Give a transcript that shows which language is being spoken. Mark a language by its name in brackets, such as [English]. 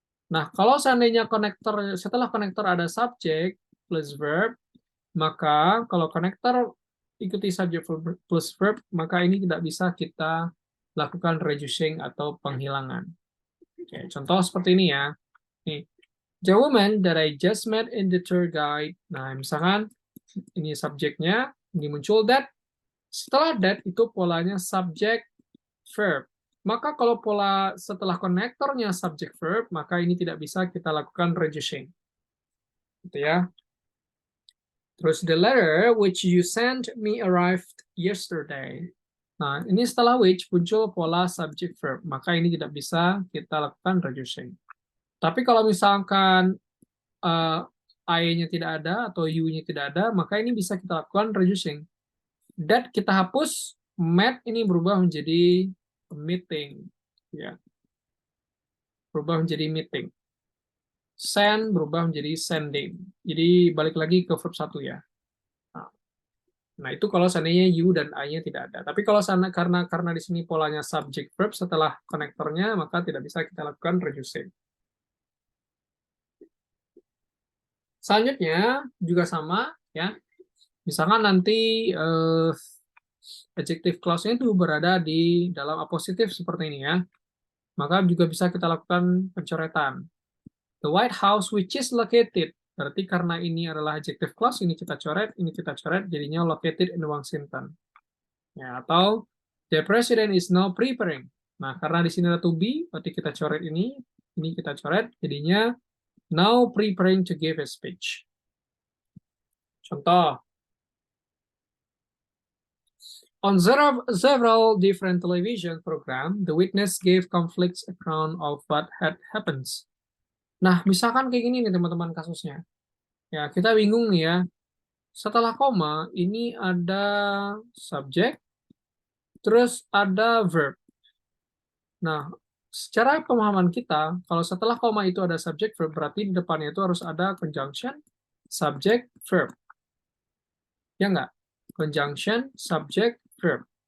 [Indonesian] Nah, kalau seandainya setelah konektor ada subject plus verb, maka kalau konektor ikuti subject plus verb, maka ini tidak bisa kita lakukan reducing atau penghilangan. Oke, contoh seperti ini ya. Nih, [English] the woman that I just met in the tour guide. [Indonesian] Nah, misalkan ini subjeknya, ini muncul that. Setelah that, itu polanya subject verb. Maka kalau pola setelah konektornya subject verb, maka ini tidak bisa kita lakukan reducing. Gitu ya. Terus [English] the letter which you sent me arrived yesterday. [Indonesian] Nah, ini setelah which muncul pola subject verb, maka ini tidak bisa kita lakukan reducing. Tapi kalau misalkan I-nya tidak ada atau U-nya tidak ada, maka ini bisa kita lakukan reducing. That kita hapus, met ini berubah menjadi meeting. Ya. Berubah menjadi meeting. Send berubah menjadi sending. Jadi balik lagi ke verb 1 ya. Nah, itu kalau seandainya you dan I-nya tidak ada. Tapi kalau karena di sini polanya subject verb setelah konektornya, maka tidak bisa kita lakukan reducing. Selanjutnya juga sama ya. Misalkan nanti adjective clause-nya itu berada di dalam apositif seperti ini ya. Maka juga bisa kita lakukan pencoretan. [English] The White House which is located. [Indonesian] Berarti karena ini adalah adjective clause, ini kita coret, jadinya [English] located in Washington. [Indonesian] Ya, atau [English] the president is now preparing. [Indonesian] Nah, karena di sini ada to be, berarti kita coret ini kita coret, jadinya [English] now preparing to give a speech. [Indonesian] Contoh, [English] on several different television programs, the witness gave conflicts account of what had happened. [Indonesian] Nah, misalkan kayak gini nih teman-teman kasusnya. Ya, kita bingung nih ya. Setelah koma, ini ada subjek, terus ada verb. Nah, secara pemahaman kita, kalau setelah koma itu ada subjek verb, berarti di depannya itu harus ada conjunction, subject, verb. Ya nggak? Conjunction, subject, verb.